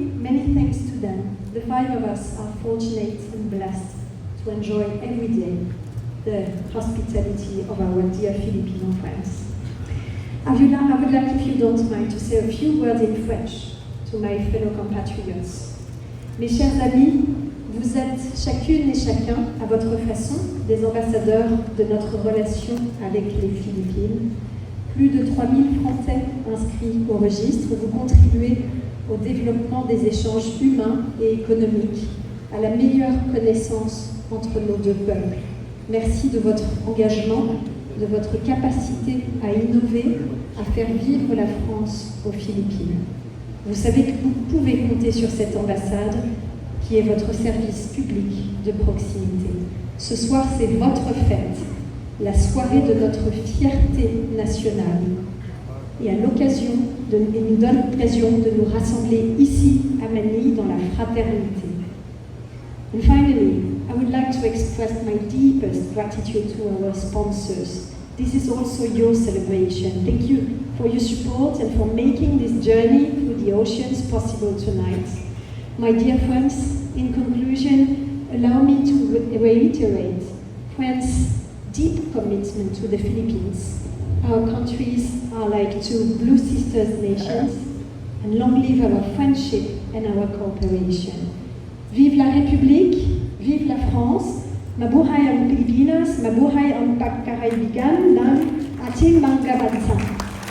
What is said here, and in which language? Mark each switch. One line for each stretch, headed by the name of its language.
English: Many thanks to them. The 5 of us are fortunate and blessed to enjoy every day the hospitality of our dear Filipino friends. I would like, if you don't mind, to say a few words in French to my fellow compatriots.
French: Mes chers amis, vous êtes chacune et chacun, à votre façon, des ambassadeurs de notre relation avec les Philippines. Plus de 3000 Français inscrits au registre, vous contribuez au développement des échanges humains et économiques, à la meilleure connaissance entre nos 2 peuples. Merci de votre engagement, de votre capacité à innover, à faire vivre la France aux Philippines. Vous savez que vous pouvez compter sur cette ambassade qui est votre service public de proximité. Ce soir, c'est votre fête, la soirée de notre fierté nationale. Et à l'occasion, il nous donne l'occasion de nous rassembler ici à Manille dans la fraternité.
English: And finally, I would like to express my deepest gratitude to our sponsors. This is also your celebration. Thank you for your support and for making this journey through the oceans possible tonight. My dear friends, in conclusion, allow me to reiterate France's deep commitment to the Philippines. Our countries are like two blue sisters nations, and long live our friendship and our cooperation.
French: Vive la République, vive la France,
Filipino: mabuhay ang Pilipinas, mabuhay ang pagkakaibigan ng ating mga bansa.